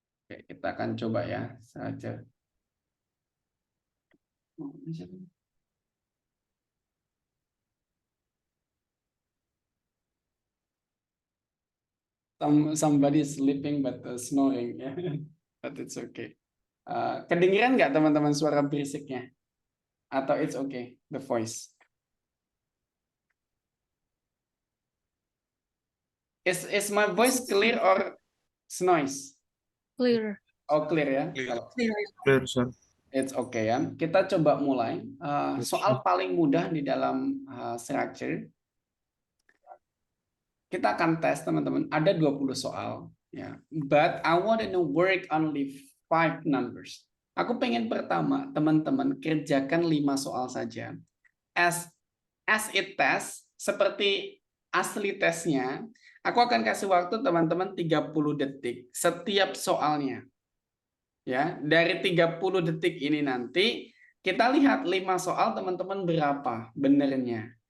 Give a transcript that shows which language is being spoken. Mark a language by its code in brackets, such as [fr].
[id] Oke, kita akan coba ya saja. [en] Somebody sleeping but snoring ya, but it's okay. [id] Kedengeran nggak teman-teman suara berisiknya? Atau [en] it's okay the voice? Is my voice clear or noise? Clear. Oh clear ya. [id] Kalau [en] it's okay ya. [id] Kita coba mulai. Soal paling mudah di dalam structure. Kita akan tes teman-teman. Ada 20 soal. Ya. [en] But I want to work only 5 numbers. [id] Aku pengen pertama teman-teman kerjakan 5 soal saja. [en] As it test, [id] seperti asli tesnya, aku akan kasih waktu teman-teman 30 detik setiap soalnya. Ya, dari 30 detik ini nanti kita lihat 5 soal teman-teman berapa benernya.